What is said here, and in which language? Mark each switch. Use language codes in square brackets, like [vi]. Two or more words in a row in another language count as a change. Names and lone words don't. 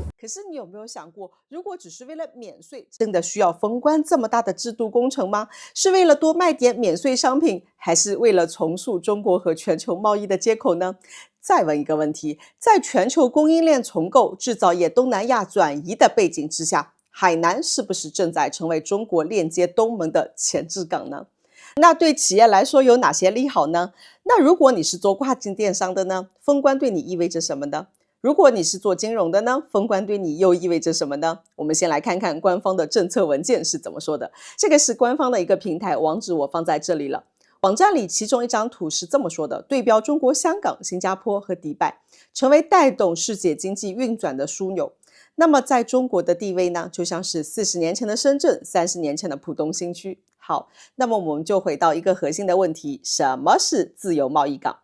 [zh] 可是你有沒有想過，如果只是為了免稅，真的需要封關這麼大的制度工程嗎？是為了多賣點免稅商品，還是為了重塑中國和全球貿易的接口呢？再問一個問題，在全球供應鏈重構、製造業東南亞轉移的背景之下，海南是不是正在成為中國鏈接東盟的前置港呢？那對企業來說有哪些利好呢？那如果你是做跨境電商的呢？封關對你意味着什麼呢？如果你是做金融的呢？封關對你又意味着什麼呢？我們先來看看官方的政策文件是怎麼說的。這個是官方的一個平台，網址我放在這裡了。網站裡其中一張圖是這麼說的：對標中國香港、新加坡和迪拜，成為帶動世界經濟運轉的樞紐。那麼在中國的地位呢，就像是40年前的深圳，30年前的浦東新區。好，那麼我們就回到一個核心的問題，什麼是自由貿易港？